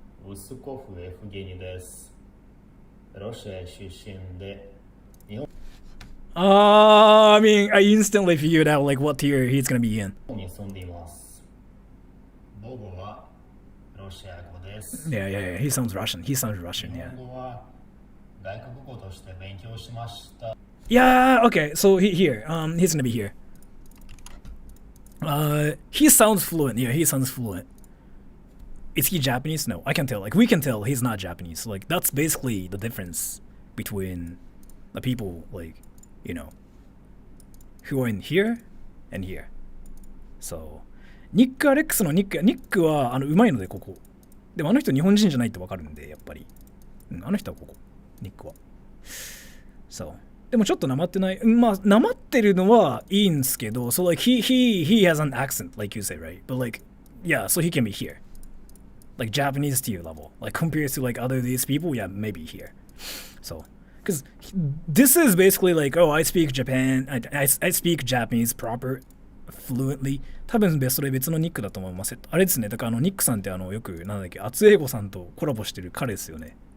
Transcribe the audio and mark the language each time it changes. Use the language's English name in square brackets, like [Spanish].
[Japanese] ウスコフ・エフゲニです。ロシア出身で日本 [English] I mean, I instantly figured out like what tier he's gonna be in. [Japanese] に住んでいます。母語はロシア語です。 [English] Yeah. He sounds Russian. He sounds Russian. Yeah. [Japanese] 日本語は外国語として勉強しました。 [English] Yeah. Okay. So here. He's gonna be here. He sounds fluent. Yeah, he sounds fluent. Is he Japanese? No, I can tell. Like we can tell he's not Japanese. Like that's basically the difference between the people, like, you know, who are in here and here. [Japanese] So, ニック・アレックスのニックはうまいのでここ。でもあの人日本人じゃないってわかるんでやっぱり。あの人はここ。ニックは。そう。でもちょっとなまってない。まあなまってるのはいいんすけど、 [English] so like he has an accent like you say, right? But like yeah, so he can be here. Like Japanese tier level. Like compared to like other these people, yeah, maybe here. So, because this is basically like, oh, I speak I speak Japanese proper fluently. [Japanese] 多分それ別のニックだと思います。あれですね。だからニックさんってよくなんだっけ、厚英語さんとコラボしてる彼ですよね。